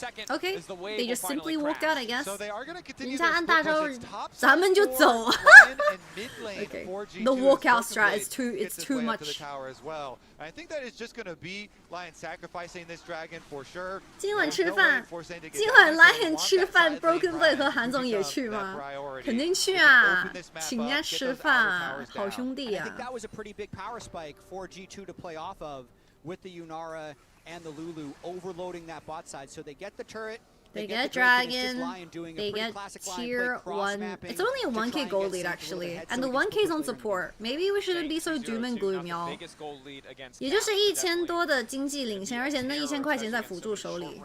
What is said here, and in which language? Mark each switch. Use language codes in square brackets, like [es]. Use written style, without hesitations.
[en] Okay, they just simply walked out, I guess. [zh] 人家按大招，咱们就走。 [en] Okay, the walkout strat is too much. I think that is just going to be LYON sacrificing this dragon for sure. [zh] 今晚吃饭，今晚LYON吃饭 ，Broken Blade 和韩总也去吗？肯定去啊，请人家吃饭，好兄弟啊。 [en] I think that was a pretty big power spike for G2 to play off of with the Yunara and the Lulu overloading that bot side. So they get the turret. They get dragon, they get tier 1. It's only a 1k gold lead actually, and the 1k is on support. Maybe we shouldn't be so doom and gloom, y'all. [zh] 也就是1000多的经济领先，而且那1000块钱在辅助手里。